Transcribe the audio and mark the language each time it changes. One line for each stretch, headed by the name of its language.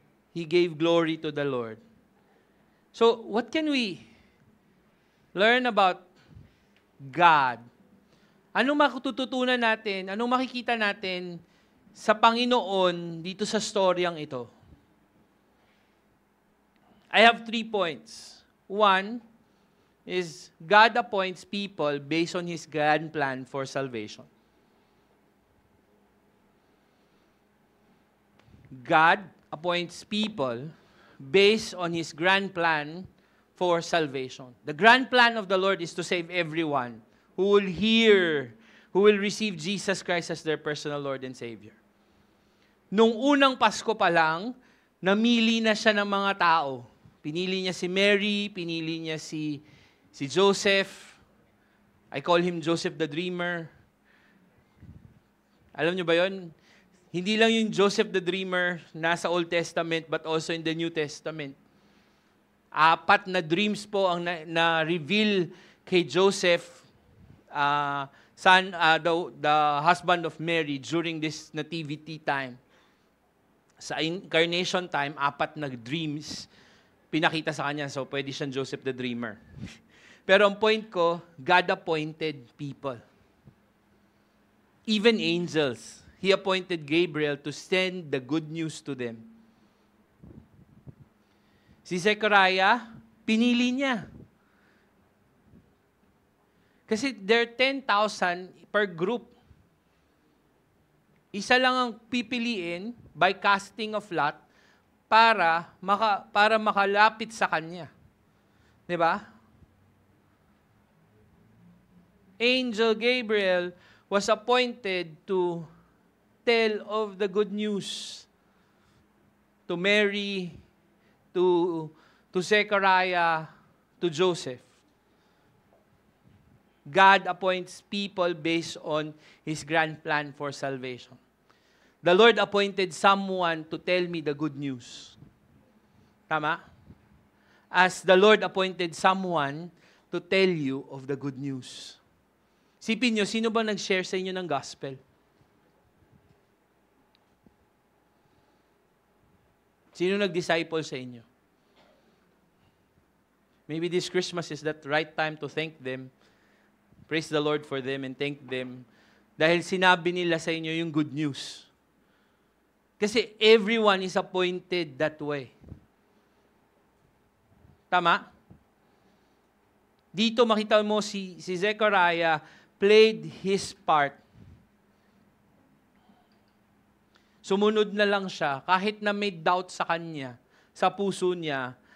English: He gave glory to the Lord. So, what can we learn about God?
Filipino: Anong matututunan natin? Anong makikita natin sa Panginoon dito sa storyang ito?
English: I have 3 points. One is God appoints people based on His grand plan for salvation. God appoints people based on His grand plan for salvation. The grand plan of the Lord is to save everyone who will hear, who will receive Jesus Christ as their personal Lord and Savior.
Filipino: Nung unang Pasko pa lang, namili na siya ng mga tao. Pinili niya si Mary, pinili niya si Joseph.
English: I call him Joseph the Dreamer.
Filipino: Alam niyo ba yon? Hindi lang yung Joseph the Dreamer nasa Old Testament
English: but also in the New Testament.
Filipino: 4 na dreams po ang na-reveal kay Joseph,
English: the husband of Mary, during this nativity time.
Filipino: Sa incarnation time, 4 na dreams pinakita sa kanya. So, pwede siyang Joseph the Dreamer. Pero ang point ko,
English: God appointed people. Even angels. He appointed Gabriel to send the good news to them.
Filipino: Si Zechariah, pinili niya.
English: Kasi there are 10,000 per group.
Filipino: Isa lang ang pipiliin by casting of lot para makalapit sa kanya. 'Di ba?
English: Angel Gabriel was appointed to tell of the good news to Mary, to Zechariah, to Joseph. God appoints people based on His grand plan for salvation. The Lord appointed someone to tell me the good news. Tama? As the Lord appointed someone to tell you of the good news.
Filipino: Sipin nyo, sino ba nag-share sa inyo ng gospel? Sino nag-disciple sa inyo?
English: Maybe this Christmas is that right time to thank them. Praise the Lord for them and thank them.
Filipino: Dahil sinabi nila sa inyo yung good news. Kasi
English: everyone is appointed that way.
Filipino: Tama? Dito makita mo si Zechariah
English: played his part.
Filipino: Sumunod na lang siya kahit na may doubt sa kanya, sa puso niya.